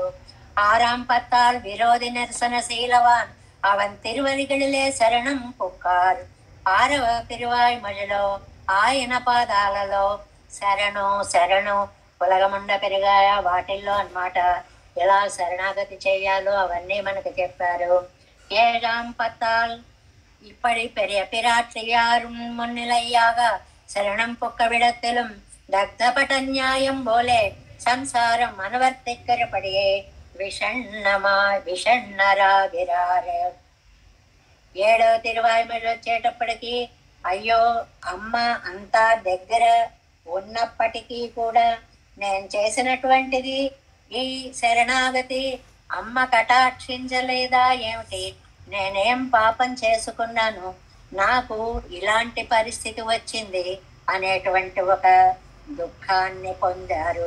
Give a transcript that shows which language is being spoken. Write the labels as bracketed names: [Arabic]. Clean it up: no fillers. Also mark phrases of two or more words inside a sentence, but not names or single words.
[Tamil] 6ஆம் பத்தால் விரோதி நிரசனசீலவான் அவன் திருவரிகளிலே சரணம் புக்காரு. [Telugu] 6వ తిరువాయ్మొழிలో ఆయన పాదాలలో శరణు శరణు పులగముండ పెరిగాయ వాటిల్లో అన్నమాట. ఎలా శరణాగతి చేయాలో అవన్నీ మనకు చెప్పారు. [Tamil] 7ஆம் பத்தால் இப்படி பெரிய பிராட்சியாரும் முன்னிலையாக சரணம் பொக்க விடத்திலும் தக்தபட நியாயம் போலே சம்சாரம் அனுவர்த்திக்கிறபடியே విషణ్ణరాగిరారు. [Telugu] 7వ తిరువాయ్మొഴి వచ్చేటప్పటికి అయ్యో అమ్మ అంతా దగ్గర ఉన్నప్పటికీ కూడా నేను చేసినటువంటిది ఈ శరణాగతి అమ్మ కటాక్షించలేదా ఏమిటి, నేనేం పాపం చేసుకున్నాను, నాకు ఇలాంటి పరిస్థితి వచ్చింది అనేటువంటి ఒక దుఃఖాన్ని పొందారు.